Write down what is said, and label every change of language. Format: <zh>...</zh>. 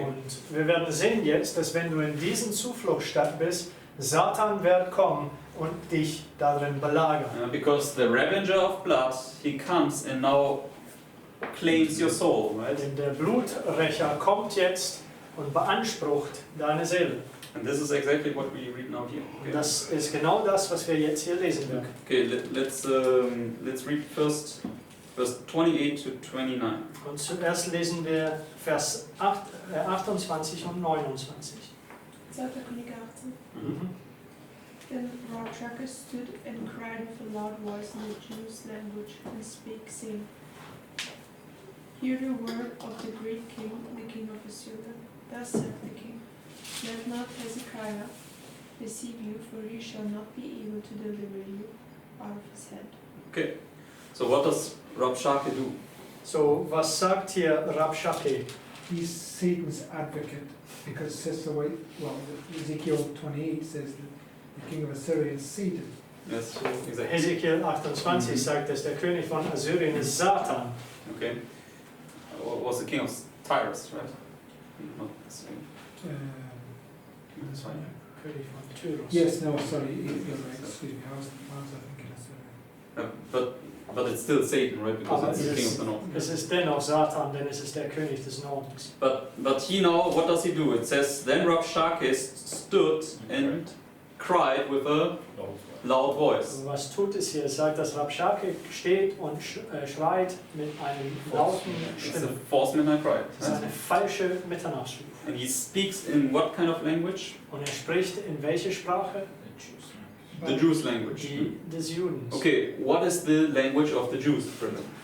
<de>Und wir werden sehen jetzt, dass wenn du in diesen Zufluchtsstadt bist, Satan wird kommen und dich darin belagern.</de> <en>Because the revenger of blood, he comes and now claims your soul, right?</en> <de>Denn der Bluträcher kommt jetzt und beansprucht deine Seele.</de> <en>And this is exactly what we read now here.</en> <de>Und das ist genau das, was wir jetzt hier lesen werden.</de> <en>Okay, let's read first verse 28 to 29.</en> <de>Und zuerst lesen wir Vers 28 und 29. 2. Könige 18. Mhm.</de> <en>Then Rabshakeh stood and cried with a loud voice in the Jews' language and spake, saying, Hear the word of the great king, the king of Assyria. Thus saith the king, Let not Hezekiah deceive you, for he shall not be able to deliver you out of his hand. Okay, so what does Rabshakeh do?</en> <de>So, was sagt hier Rabshakeh?</de> <en>He's Satan's advocate, because it says the way, well, Ezekiel 28 says that the king of Assyria is Satan. Yes, So, exactly.</en> <de>Hesekiel 28 sagt, dass der König von Assyrien ist Satan.</de> <en>Okay, was the king of Tyrus, right? Not the same. That's fine.</en> <de>König von Tyrus.</de> <en>Yes, no, sorry, you're right, excuse me, I was thinking Assyria. But it's still Satan, right? Because</en> <de>Aber</de> <en>it's the king of the north.</en> <de>es ist dennoch Satan, denn es ist der König des Nordens.</de> <en>But he now, what does he do? It says, then Rabshakeh stood and cried with a loud voice.</en> <de>Also was tut es hier? Es sagt, dass Rabshakeh steht und schreit mit einem lauten</de> <en>It's a</en> <de>Stimme.</de> <en>false midnight cry.</en> <de>Das ist eine falsche Mitternachtsruf.</de> <en>And he speaks in what kind of language?</en> <de>Und er spricht in welche Sprache?</de> <en>The Jews' language.</en> <de>Die des Judens.</de> <en>Okay, what is the language of the Jews, Brendan?</en>